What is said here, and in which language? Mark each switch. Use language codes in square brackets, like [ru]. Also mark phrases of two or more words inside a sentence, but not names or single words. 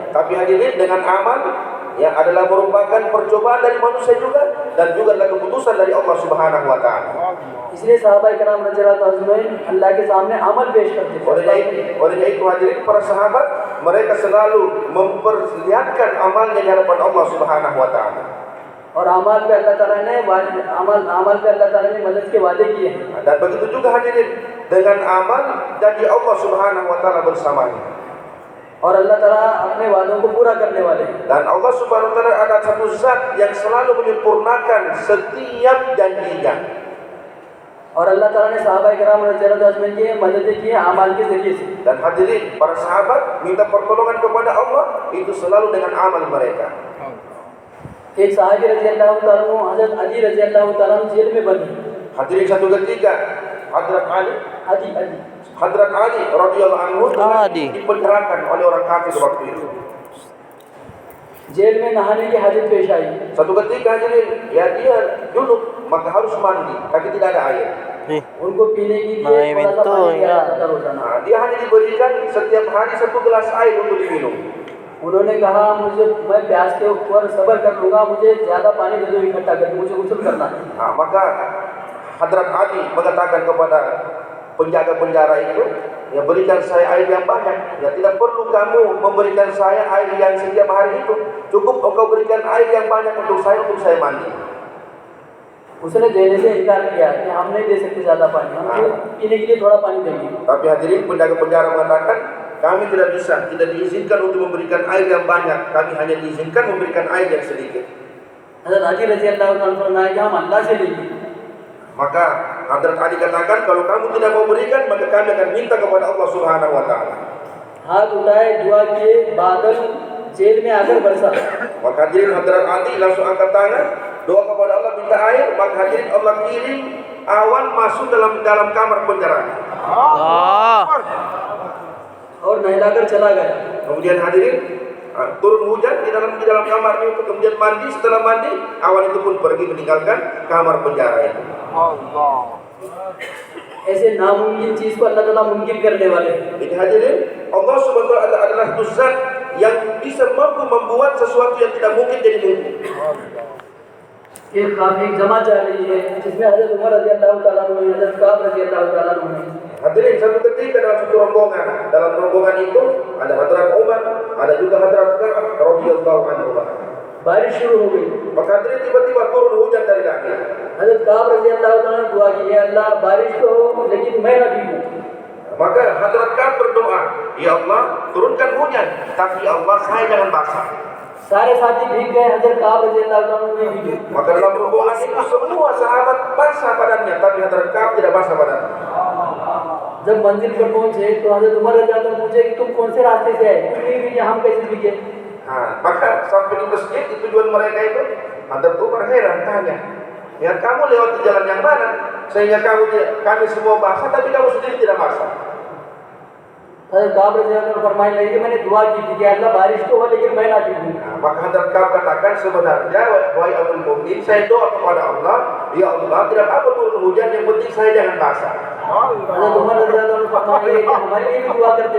[id] Tapi hadirin, dengan amal ya adalah merupakan percobaan dari manusia juga dan juga adalah keputusan dari Allah [ar] سبحانه وتعالى. [hi] इसलिए सहाबा किराम [ar] رضي الله أجمعين [hi] अल्लाह के सामने अमल पेश करते थे। [id] Oleh itu hadirin, para sahabat mereka selalu memperlihatkan amalnya di hadapan Allah [ar] سبحانه وتعالى. [hi] और अमाल पे अल्लाह ताला ने अमल पे अल्लाह ताला ने मदद के वादे किए हैं। [id] Dan begitu juga hadirin, dengan amal jadi Allah [ar] سبحانه وتعالى [id] bersamanya. [hi] और अल्लाह ताला अपने वादों को पूरा करने वाले हैं। [id] Dan Allah [ar] سبحانه وتعالى [id] ada satu zat yang selalu menyempurnakan setiap janjinya. [hi] और अल्लाह ताला ने सहाबा किराम [ar] رضي الله أجمعين [hi] की मदद की है अमाल के जरिए से। [id] Dan hadirin, para sahabat minta pertolongan kepada Allah itu selalu dengan amal mereka. [hi] एक सहाबी [ar] رضي الله تعالى عنه [hi] हज़रत अली [ar] رضي الله تعالى عنه [hi] जेल में बंद हैं। [id] Hadirin, satu ketika Hadrat Ali [ar] رضي الله عنه [id] dipenjarakan oleh orang kafir waktu itu. [hi] जेल में नहाने की हाजत पेश आई। [id] Satu ketika hadirin, ya dia junub maka harus mandi, tapi tidak ada air. [hi] उनको पीने के लिए थोड़ा सा पानी दिया जाता था रोजाना। [id] Dia hanya diberikan setiap hari 1 gelas air untuk diminum. [hi] उन्होंने कहा मैं प्यास के ऊपर सब्र कर लूंगा, मुझे ज्यादा पानी दे दो इकट्ठा करके, मुझे गुस्ल करना है। [id] Maka Hadrat Ali mengatakan kepada penjaga penjara itu, ya berikan saya air yang banyak, ya tidak perlu kamu memberikan saya air yang setiap hari itu, cukup engkau berikan air yang banyak untuk saya mandi. [hi] उसने देने से इनकार किया कि हम नहीं दे सकते ज्यादा पानी, हम पीने के लिए थोड़ा पानी देंगे। [id] Tapi hadirin, penjaga penjara mengatakan kami tidak bisa, tidak diizinkan untuk memberikan air yang banyak, kami hanya diizinkan memberikan air yang sedikit. [hi] हज़रत अली [ar] رضي الله عنه [hi] फरमाया कि हम अल्लाह से लेंगे। [id] Maka Hadrat Ali katakan, kalau kamu tidak mau berikan, maka kami akan minta kepada Allah [ar] سبحانه وتعالى. [hi] हाथ उठाए, दुआ किए, बादल जेल में आकर बरसा। [id] Maka hadirin, Hadrat Ali langsung angkat tangan, doa kepada Allah minta air, maka hadirin Allah kirim awan masuk dalam kamar penjara. [hi] और नहलाकर चला गया। [id] Kemudian hadirin, turun hujan di dalam kamar itu, kemudian mandi, setelah mandi awan itu pun pergi meninggalkan kamar penjara itu. [hi] ऐसे नामुमकिन चीज को अल्लाह ताला मुमकिन करने वाले हैं। [id] Jadi hadirin, Allah [ar] سبحانه وتعالى [id] adalah satu zat yang bisa mampu membuat sesuatu yang tidak mungkin jadi mungkin. [hi] एक जमा चल रही है जिसमें हज़रत उमर [ar] رضي الله تعالى عنه, [hi] हज़रत काब [ar] رضي الله تعالى عنه [hi] हैं। [id] Hadirin, satu ketika dalam satu rombongan, dalam rombongan itu ada Hadrat Umar, ada juga Hadrat Ka'ab [ar] رضي الله عنه. [hi] बारिश शुरू हो गई। [id] Maka hadirin, tiba-tiba turun hujan dari langit. [hi] हज़रत काब [ar] رضي الله تعالى عنه [hi] दुआ की, या अल्लाह बारिश तो हो लेकिन मैं न भीगूं। [id] Maka Hadrat Ka'ab berdoa, ya Allah turunkan hujan, tapi ya Allah saya jangan basah. [hi] सारे साथी भीग गए, हज़रत काब [ar] رضي الله تعالى عنه [hi] नहीं भीगे। [id] Maka dalam rombongan itu semua sahabat basah badannya, tapi Hadrat Ka'ab tidak basah badannya. [hi] जब मंजिल पर पहुंचे तो हज़रत उमर [ar] رضي الله تعالى [hi] पूछे कि तुम कौन से रास्ते से आए? तुम नहीं भीगे, हम कैसे भीगे? [id] Maka sampai di masjid di tujuan mereka itu, Hadrat Umar heran tanya, ya kamu lewat di jalan yang mana sehingga kami semua basah tapi kamu sendiri tidak basah? [hi] हज़रत काब [ar] رضي الله تعالى [hi] फरमाने लगे कि मैंने दुआ की थी कि अल्लाह बारिश तो हो लेकिन मैं ना भीगूं। [id] Maka Hadrat Ka'ab katakan, sebenarnya wahai Abdul Mukmin, saya doa kepada Allah, ya Allah tidak apa turun hujan, yang penting saya jangan basah. [hi] हज़रत उमर [ar] رضي الله تعالى [hi] फरमाने लगे कि हमारे लिए भी दुआ करते।